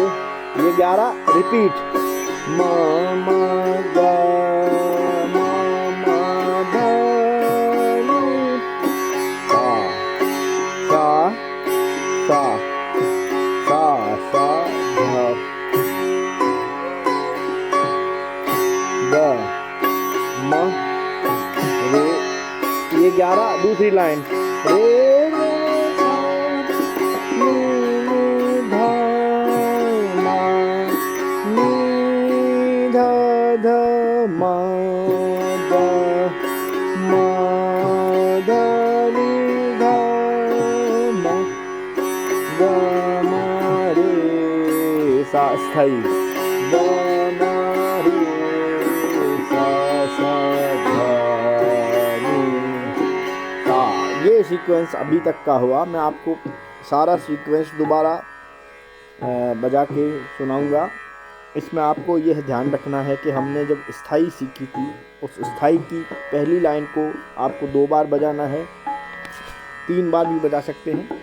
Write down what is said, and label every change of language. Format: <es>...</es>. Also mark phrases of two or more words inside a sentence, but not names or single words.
<hi>ये 11 रिपीट मा मा ग मा मा ध नी सा सा सा सा सा ध ग म रे। ये 11 दूसरी लाइन रे रे सा नी नी धा मा नी धा धा मा ग मा धा नी धा मा ग मा रे सा स्थाई ग मा रे सा सा धा नी सा। ये सीक्वेंस अभी तक का हुआ। मैं आपको सारा सीक्वेंस दोबारा बजा के सुनाऊंगा। इसमें आपको यह ध्यान रखना है कि हमने जब स्थाई सीखी थी, उस स्थाई की पहली लाइन को आपको 2 बार बजाना है, 3 बार भी बजा सकते हैं।</hi>